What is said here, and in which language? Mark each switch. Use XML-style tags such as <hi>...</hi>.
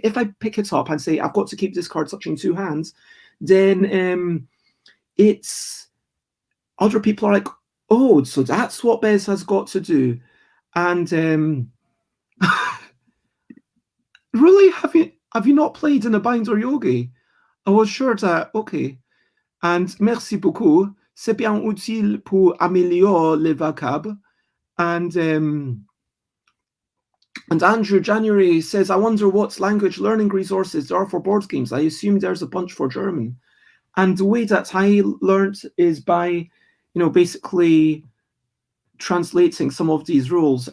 <en>If I pick it up and say, I've got to keep this card touching two hands, then it's other people are like, oh, so that's what Bez has got to do. And really, have you not played In a Bind or Yogi? I was sure that, okay. And</en> <fr>merci beaucoup. C'est bien utile pour améliorer les vocab.</fr> <en>And Andrew January says, I wonder what language learning resources there are for board games. I assume there's a bunch for German. And the way that I learned is by, basically translating some of these rules.</en>